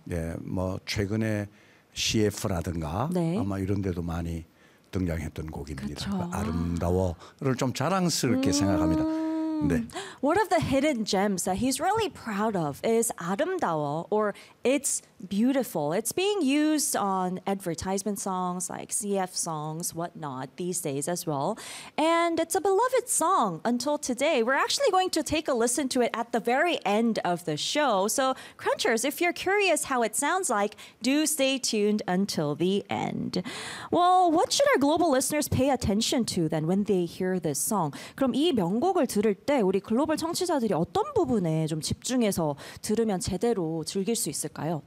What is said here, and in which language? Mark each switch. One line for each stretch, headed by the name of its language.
Korean: 네, 뭐 최근에 CF라든가 네. 아마 이런 데도 많이 등장했던 곡입니다. 그 아름다워를 좀 자랑스럽게 생각합니다. 네.
English: One of the hidden gems that he's really proud of is 아름다워 or It's Beautiful. It's being used on advertisement songs like CF songs, whatnot, these days as well. And it's a beloved song until today. We're actually going to take a listen to it at the very end of the show. So, Crunchers, if you're curious how it sounds like, do stay tuned until the end. Well, what should our global listeners pay attention to then when they hear this song?
Korean: 그럼 이 명곡을 들을 때 우리 글로벌 청취자들이 어떤 부분에 좀 집중해서 들으면 제대로 즐길 수 있을까요?